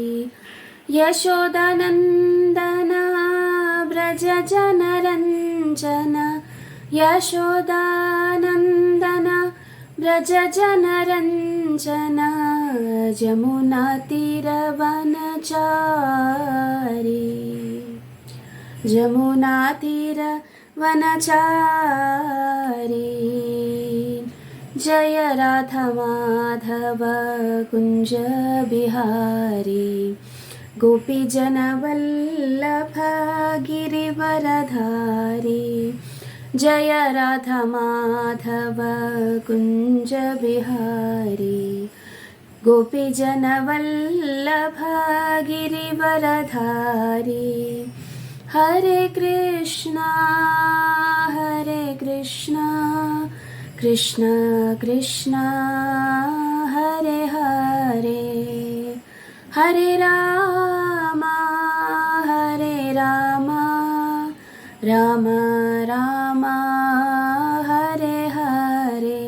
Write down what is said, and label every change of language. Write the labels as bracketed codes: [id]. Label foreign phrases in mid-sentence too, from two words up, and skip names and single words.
[hi] यशोदानन्दन व्रज जनरंजन यशोदानन्दन व्रज जनरंजन जमुना तीरवनचारी. जमुना तीरवनचारी. जय राधा माधव कुंज बिहारी गोपीजन वल्लभ गिरिवरधारी. जय राधा माधव कुंज बिहारी गोपीजन वल्लभ गिरिवरधारी. [sa] हरे कृष्णा कृष्ण कृष्ण हरे हरे, हरे राम राम राम हरे हरे.